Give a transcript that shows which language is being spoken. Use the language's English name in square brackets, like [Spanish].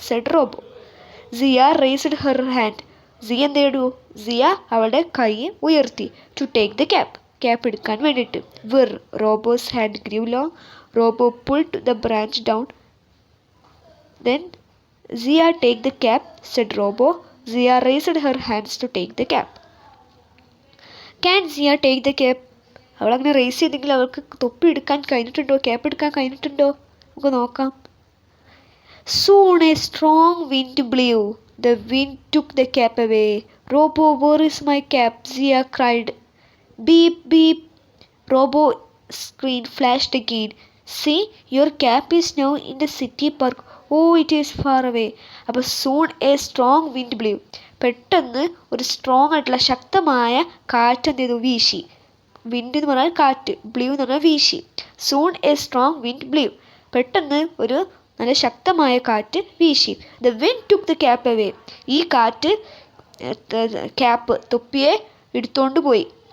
[English] Said Robo. Zia raised her hand. [Malayalam] സിയ എന്ത് ചെയ്തു? സിയ അവളുടെ കൈ ഉയർത്തി. [English] to take the cap [Malayalam] എടുക്കാൻ വേണ്ടിയിട്ട്. [English] Whirr, Robo's hand grew long. Robo pulled the branch down. Then Zia take the cap, said Robo. Zia raised her hands to take the cap. Can Zia take the cap? [Malayalam] അവളങ്ങനെ raise ചെയ്തെങ്കിൽ അവൾക്ക് തൊപ്പി എടുക്കാൻ കഴിഞ്ഞിട്ടുണ്ടോ, cap എടുക്കാൻ കഴിഞ്ഞിട്ടുണ്ടോ? നമുക്ക് നോക്കാം. [English] Soon a strong wind blew. The wind took the cap away. Robo, where is my cap? Zia cried. Beep, beep. Robo screen flashed again. See, your cap is now in the city park. Oh, it is far away. [Malayalam] അപ്പോൾ [English] soon a strong wind blew. [Malayalam] പെട്ടെന്ന് ഒരു strong ആയിട്ടുള്ള ശക്തമായ കാറ്റ് എന്ത് ചെയ്തു, വീശി. Wind എന്ന് പറഞ്ഞാൽ കാറ്റ്, ബ്ലൂ എന്ന് പറഞ്ഞാൽ വീശി. [English] Soon a strong wind blew. [Malayalam] പെട്ടെന്ന് ഒരു നല്ല ശക്തമായ കാറ്റ് വീശി. [English] The wind took the cap away. [Malayalam] ഈ കാറ്റ് ക്യാപ്പ് തൊപ്പിയെ എടുത്തുകൊണ്ട് പോയി.